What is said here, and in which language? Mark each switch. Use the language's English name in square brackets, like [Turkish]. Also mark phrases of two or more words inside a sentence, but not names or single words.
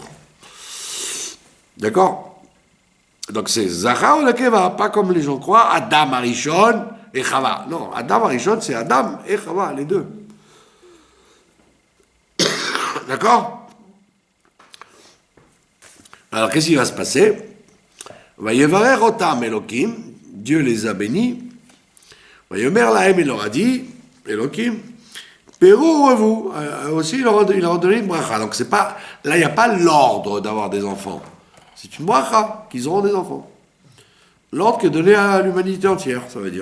[French] D'accord? Donc c'est Zachar ou Nekeva, pas comme les gens croient, Adam Arishon et Chava. Non, Adam Arishon, c'est Adam et Chava, les deux. D'accord? Alors, qu'est-ce qui va se passer? [Hebrew] ויברך אותם אלוהים, [French] Dieu les a bénis. [Hebrew] ויאמר להם, [French] il leur a dit, Elohim, Pérou, vous. Aussi, il leur a donné une bracha. Donc, c'est pas, là, il n'y a pas l'ordre d'avoir des enfants. C'est une bracha qu'ils auront des enfants. L'ordre qui est donné à l'humanité entière, ça veut dire.